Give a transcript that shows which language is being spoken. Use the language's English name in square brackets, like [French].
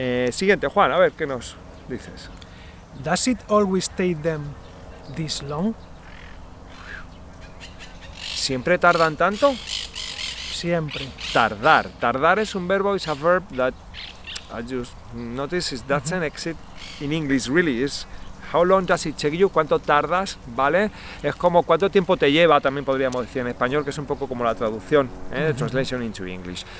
[Spanish] Siguiente, Juan, a ver, ¿qué nos dices? [English] Does it always take them this long? [Spanish] ¿Siempre tardan tanto? Siempre. Tardar. Tardar es un verbo, [English] is a verb that I just notice is doesn't exist in English really. Is how long does it take you? [Spanish] ¿Cuánto tardas? ¿Vale? Es como cuánto tiempo te lleva, también podríamos decir en español, que es un poco como la traducción, [English] the translation into English.